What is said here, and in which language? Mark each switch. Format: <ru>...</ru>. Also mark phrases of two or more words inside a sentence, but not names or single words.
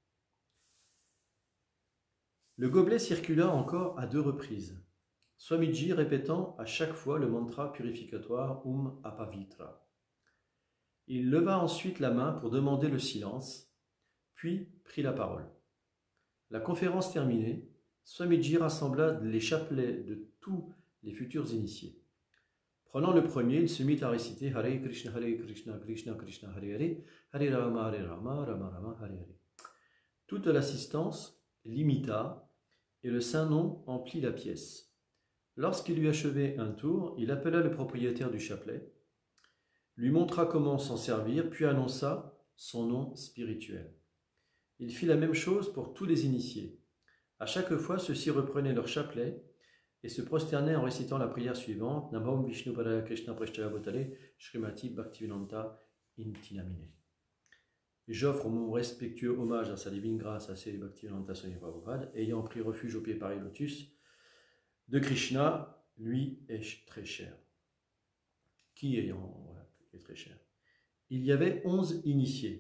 <fr>Le gobelet circula encore à 2 reprises, Swamiji répétant à chaque fois le mantra purificatoire Apavitra. Il leva ensuite la main pour demander le silence, puis prit la parole. La conférence terminée, Swamiji rassembla les chapelets de tous les futurs initiés. Prenant le premier, il se mit à réciter</fr> <sa>Hare Krishna, Krishna Krishna, Hare Hare, Hare Rama, Rama Rama, Hare Hare.</sa> <fr>Toute l'assistance l'imita et le Saint-Nom emplit la pièce. Lorsqu'il eut achevé un tour, il appela le propriétaire du chapelet, lui montra comment s'en servir, puis annonça son nom spirituel. Il fit la même chose pour tous les initiés. À chaque fois, ceux-ci reprenaient leur chapelet et se prosternaient en récitant la prière suivante</fr> <sa>Namo Vishnu Padaya Krishna Prashtaya Bhutale Srimati Bhaktivedanta Intinamine.</sa> <fr>J'offre mon respectueux hommage à sa divine grâce à Sri Bhaktivedanta Swami Prabhupada, ayant pris refuge au pied pareil lotus de Krishna, lui est très cher. Qui est très cher. Il y avait 11 initiés.</fr>